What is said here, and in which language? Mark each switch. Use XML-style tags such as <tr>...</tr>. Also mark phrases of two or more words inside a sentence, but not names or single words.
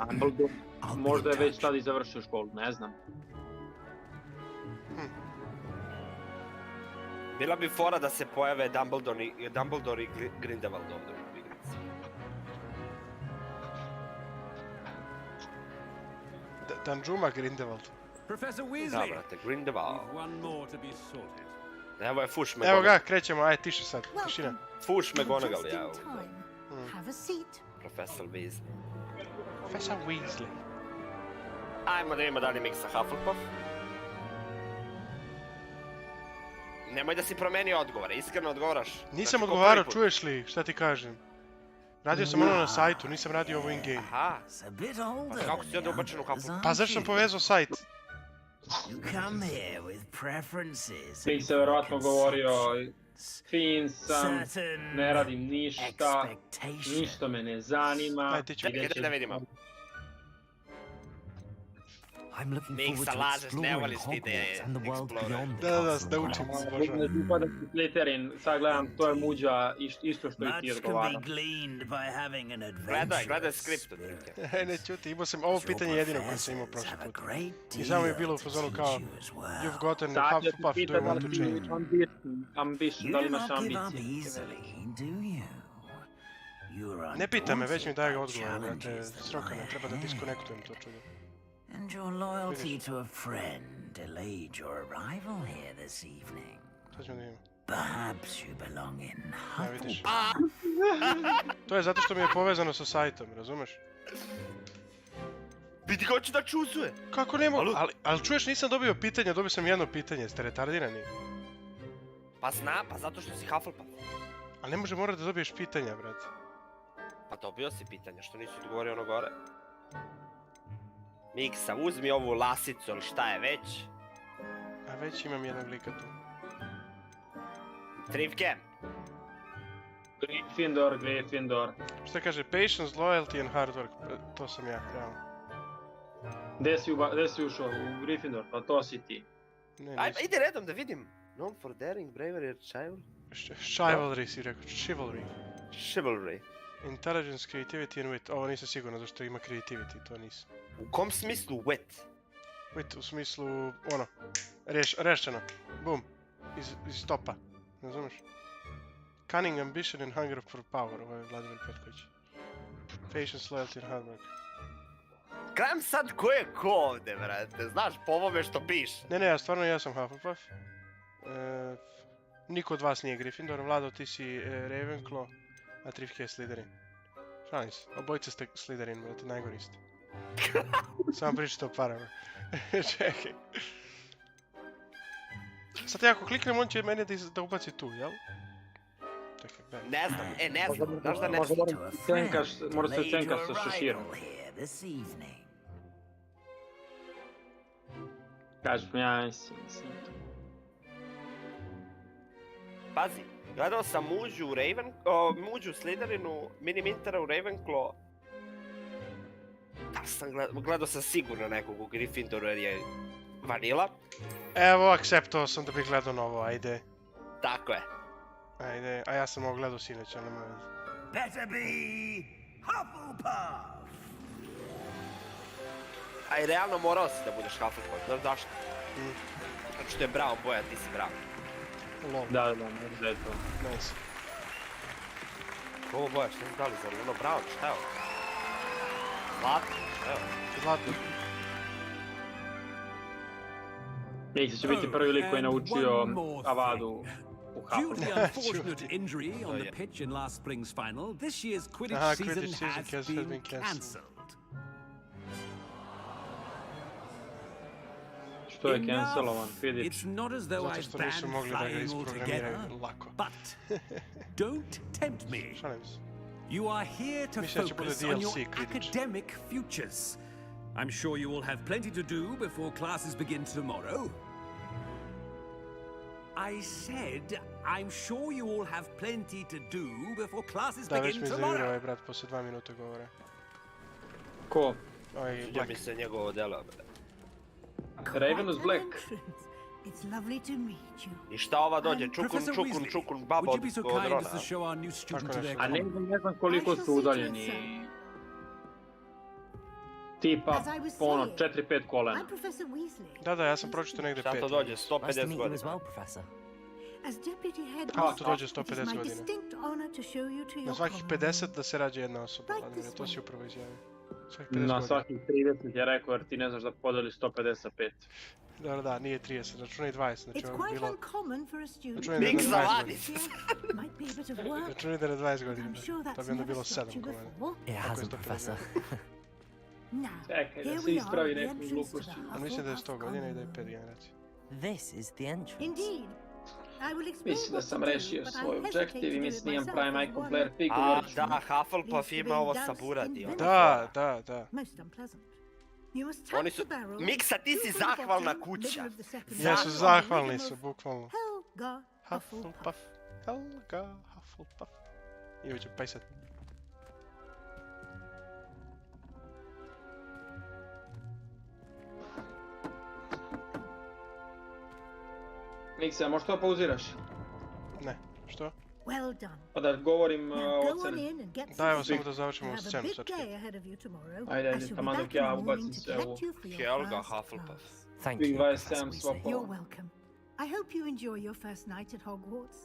<sr>Dumbledore možda je već tad i završio školu, ne znam. Bila bi fora da se pojave Dumbledore i Grindelwald ovdje u igrici. Danjuma Grindelwald. Professor Da, Weasley. brate, Grindelwald.</sr> <en>We've one more to be sorted.</en> <sr>Evo je Fuš Evo McGonagall. ga, krećemo, aj tiše sad, tišina. Fuš McGonagall, Just ja.</sr> <en>in time. Have a seat.</en> <sr>Profesor Weasley. Profesor Weasley. Ajmo da vidimo da li miksa Hufflepuff. Nemoj da si promenio odgovore, iskreno odgovaraš. Nisam Znači, ko odgovarao, prvi put. čuješ li, šta ti kažem? Radio sam ono na sajtu, nisam radio ovo in-game. Aha,</sr> <en>It's a bit</en> <sr>pa older. kako si onda ubačen u Hufflepuff? Pa zašto sam povezao sajt?</sr> <en>You come here with preferences.</en> <sr>Ti se verovatno govorio, fin sam, ne radim ništa, ništa me ne zanima. Ajde, ti ću. Čekaj da vidimo.</sr> <en>I'm looking</en> <sr>Miksa,</sr> <en>forward to</en> <sr>lažeš, ne exploring voliš ti da je</sr> <en>Hogwarts and the world Explorer. beyond the</en> <sr>Da castle učim, grounds. obožavam. Upadam u Slytherin, sad gledam, to je muđa, isto što i ti</sr> <en>Much can</en> <sr>odgovara.</sr> <en>be gleaned by having an</en> <sr>Gledaj adventurous skript od Nike. spirit. Ne čuti, imao sam ovo pitanje jedino koje sam imao prošli</sr> <en>Have a</en> <sr>put. great I samo je deal bilo u to fazonu teach kao,</sr> <en>you as well. you've gotten</en> <sr>Sad ja ti Hufflepuff, do pitam you da</sr> <en>want to</en> <sr>li change? ambition, da li</sr> <en>You do</en> <sr>imaš</sr> <en>not give up</en> <sr>ambicije?</sr> <en>easily, do you? You're</en> <sr>Ne pita me, već mi daje</sr> <en>undaunted by</en> <sr>odgovor, brate,</sr> <en>challenges that</en> <sr>sroka, lie ne treba da ahead. diskonektujem to čudo.</sr> <en>And your loyalty to a friend delayed your arrival here this evening.</en> <sr>Sad ćemo da vidimo.</sr> <en>Perhaps you belong in</en> <sr>Ja, vidiš. Hufflepuff. To je zato što mi je povezano sa sajtom, razumeš? Vidi ko će da čuzuje. Kako ne mogu? Alo? Ali čuješ, nisam dobio pitanje, dobio sam jedno pitanje, ste retardirani? Pa znam, pa zato što si Hufflepuff. Ali ne može mora da dobiješ pitanja, brate. Pa dobio si pitanje, što nisi odgovorio ono gore. Miksa, uzmi ovu lasicu ili šta je već. A već imam jednog lika tu. Trivke. Gryffindor. Šta kaže?</sr> <en>Patience, loyalty and hard work.</en> <sr>To sam ja, realno. Gde si ušao? U Gryffindor, pa to si ti. Ne, Aj, nisam. ide redom da vidim.</sr> <en>Known for daring, bravery, and</en> <sr>Chivalry si rekao, chivalry.</sr> <en>chivalry. Intelligence, creativity and wit.</en> <sr>Ovo nisam sigurno zašto ima creativity, to nisam. U kom smislu wit? Wit u smislu, ono, rešeno. Bum. Iz topa. Razumeš?</sr> <en>Cunning, ambition and hunger for power.</en> <sr>Ovo je Vladimir Petković.</sr> <en>Patience, loyalty and hard work.</en> <sr>Krajem sad ko je ko ovde, brate, znaš, po ovome što piše. Ne, ja stvarno ja sam Hufflepuff. Niko od vas nije Gryffindor, Vlado ti si Ravenclaw, a Trivke je Slytherin. Šalim se, obojice ste Slytherin, brate, najgori ste. Samo pričate o parama. Čekaj. Sad ja ako kliknem, on će mene da ubaci tu, jel? Čekaj, ben. Ne znam, ne znam, znaš da ne Možda znam. moraš se cenkaš sa šeširom.</sr> <en>This evening.</en> <sr>Kažem, ja mislim. Pazi, gledao sam muđu u Slytherinu, Mini Mintera u Ravenclaw. Da sam gledao sam sigurno nekog u Gryffindoru jer je vanila. Evo, akceptovao sam da bih gledao novo, ajde. Tako je. Ajde, a ja sam ovo gledao sinoć, ali nema veze.</sr> <en>Better be Hufflepuff.</en> <sr>A i realno morao si da budeš Hufflepuff, znaš zašto? Znači što je brown boja, ti si brown. Lol, Da, možda je to. nice. Ovo boja, šta znam da li za ono brown, šta je ovo? Zlatno, šta je ovo? Zlatno. Miksa će biti prvi lik koji je naučio Avadu u</sr> <en>Due to the Hufflepuff. unfortunate injury on the yeah. pitch in last spring's final, this year's Aha, Quidditch Quidditch season season has been been cancelled. cancelled.</en> <sr>Što je cancelovan, Quidditch.</sr> <en>It's not as though</en> <sr>Zato I've što nisu banned mogli da ga flying isprogramiraju altogether, lako.</sr> <en>but don't tempt me.</en> <sr>Šalim se.</sr> <en>You are here to</en> <sr>Mislim da će bude</sr> <en>focus on your</en> <sr>DLC Quidditch.</sr> <en>academic futures. I'm sure you will have plenty to do before classes begin tomorrow. I said, I'm sure you all have plenty to do before classes</en> <sr>Da, već begin mi iznervirao tomorrow. ovaj brat posle 2 minuta govora. Ko? Ovaj Sviđa Black. mi se njegovo delo, bre. Ravenous Black.</sr> <en>It's lovely to meet you.</en> <sr>I šta ova dođe, čukun, Professor čukun, Weasley, čukun, baba</sr> <en>would you</en> <sr>od</sr> <en>be so</en> <sr>od kind Rona.</sr> <en>as to show our new student to their</en> <sr>A common? ne znam koliko su udaljeni. Tipa,</sr> <en>As I was</en> <sr>ono, saying, 4-5 kolena.</sr> <en>I'm Professor Weasley.</en> <sr>Da, ja sam pročito negde Šta 5. to dođe,</sr> <en>Nice to</en> <sr>150</sr> <en>meet you as</en> <sr>godina.</sr> <en>well, Professor. As deputy</en> <sr>A, headmaster, tu dođe</sr> <en>it is</en> <sr>150 my godina.</sr> <en>distinct honor to show you to</en> <sr>Na your svakih common 50 room. da se rađe jedna osoba, Right Vladimir, this to si way. upravo izjavio. Svakih 50 Na godina. svakih 30 je rekao jer ti ne znaš da podeli 155. Dobro, da, nije 30, računaj 20, znači It's ovo bi quite bilo...</sr> <en>uncommon for a student</en> <sr>Računaj da je Mix na za 20 Vladis. godina.</sr> <en>Might be a bit of work.</en> <sr>Računaj da je na 20 But godina,</sr> <en>I'm sure</en> <sr>to that's bi onda never bilo stopped 7 you komada. before. It Ako je hasn't, 150 Professor. godina. Now, Čekaj, da here se</sr> <en>we are</en> <sr>ispravi</sr> <en>at the</en> <sr>neku</sr> <en>entrance to</en> <sr>glupošću. the A mislim da je 100 Hufflepuff godina i common da je 5 room. generacija.</sr> <en>This is the entrance. Indeed. I will explain</en> <sr>Mislim da</sr> <en>what to</en> <sr>sam do, rešio</sr> <en>but I</en> <sr>svoj hesitate objektiv i</sr> <en>to do</en> <sr>mislim it imam myself pravi as Michael one Blair pig, A, govorit ću. da, Hufflepuff ima ovo sa buradi. ono. Da, da, da.</sr> <en>most unpleasant. You must tap</en> <sr>Oni su...</sr> <en>the barrel.</en> <sr>Miksa, ti si</sr> <en>two from the</en> <sr>zahvalna bottom, kuća.</sr> <en>middle of the second</en> <sr>Jesu, barrel, zahvalni rhythm su, of bukvalno. Helga Hufflepuff. Hufflepuff, Helga, Hufflepuff. I ovo će pajsat. Miksa, možeš to pauziraš? Ne, što?</sr> <en>Well done.</en> <sr>Pa da govorim</sr> <en>Now go on</en> <sr>ocene.</sr> <en>in and get</en> <sr>Da, some evo sleep. samo da You završimo</sr> <en>have a</en> <sr>scenu big sad.</sr> <en>day ahead of you tomorrow.</en> <sr>Ajde, I ajde,</sr> <en>shall be</en> <sr>taman back dok in ja</sr> <en>the morning</en> <sr>ubacim to sve collect ovo.</sr> <en>you for your</en> <sr>Helga first Hufflepuff. class. Thank Big you, Vice Professor Sam Weasley. swap</sr> <en>You're welcome. I hope you enjoy your first night at Hogwarts.</en>